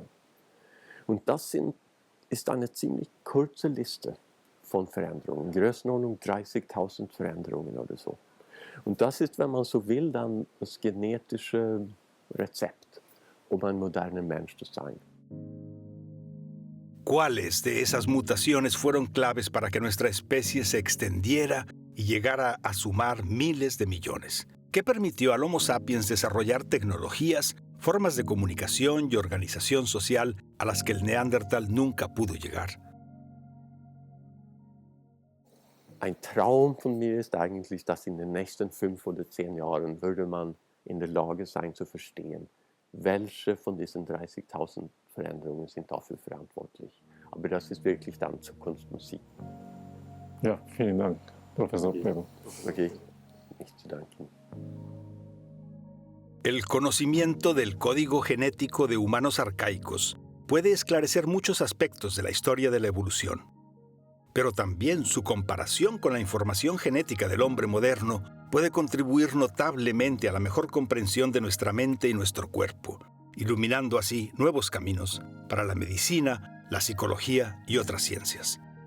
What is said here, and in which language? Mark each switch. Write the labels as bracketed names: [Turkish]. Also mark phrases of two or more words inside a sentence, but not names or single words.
[German] Und das ist eine ziemlich kurze Liste von Veränderungen, Größenordnung 30.000 Veränderungen oder so. Und das ist, wenn man so will, dann das genetische Rezept, um ein moderner Mensch zu sein. [Spanish] ¿Cuáles de esas mutaciones fueron claves para que nuestra especie se extendiera y llegara a sumar miles de millones? ¿Qué permitió al Homo sapiens desarrollar tecnologías, formas de comunicación y organización social a las que el Neandertal nunca pudo llegar? [German] Ein Traum von mir ist eigentlich, dass in den nächsten 5 oder 10 Jahren würde man in der Lage sein zu verstehen, welche von diesen 30.000 Veränderungen sind dafür verantwortlich. Aber das ist wirklich dann Zukunftsmusik. Ja, vielen Dank, Professor Peebo. Okay, nicht zu danken. [Spanish] El conocimiento del código genético de humanos arcaicos puede esclarecer muchos aspectos de la historia de la evolución. Pero también su comparación con la información genética del hombre moderno puede contribuir notablemente a la mejor comprensión de nuestra mente y nuestro cuerpo, iluminando así nuevos caminos para la medicina, la psicología y otras ciencias.